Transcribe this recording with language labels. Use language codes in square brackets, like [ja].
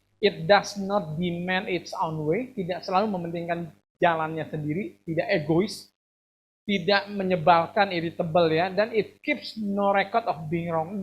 [en] It does not demand its own way. [id] Tidak selalu mementingkan jalannya sendiri. Tidak egois. Tidak menyebalkan, irritable ya. [en] Dan it keeps no record of being wrong.